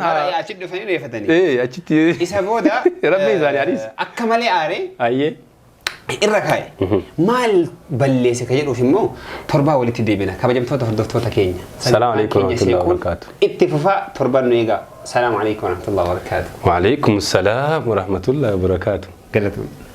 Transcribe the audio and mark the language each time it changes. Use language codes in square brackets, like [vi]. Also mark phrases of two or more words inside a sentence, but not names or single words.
[om] achitti dhufanii reeffatanii. Achitti. Isa booda Rabbi isaanii adiis. akka malee aaree. Ayyee. Irra kaa'e. Maal balleesse ka jedhuuf immoo torbaa walitti deebina kabajamtoota hordoftoota keenya. [ar] السلام عليكم ورحمة الله وبركاته. [om] Itti fufaa torbaan nu eegaa. [ar] السلام عليكم ورحمة الله وبركاته. وعليكم السلام ورحمة الله وبركاته. [om] Galatoon.